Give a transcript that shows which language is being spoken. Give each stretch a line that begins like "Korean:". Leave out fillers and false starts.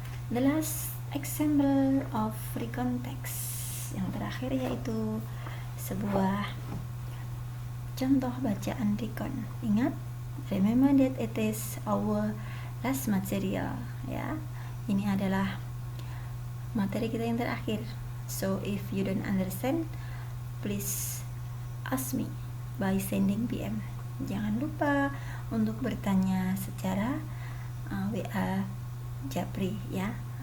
English: The last example of recon text,
Indonesian: yang terakhir yaitu sebuah contoh bacaan recon. Ingat,
English: remember that it is our last material ya.
Indonesian: Ini adalah materi kita yang terakhir.
English: So if you don't understand, please ask me by sending PM.
Indonesian: Jangan lupa untuk bertanya secara WA Japri ya.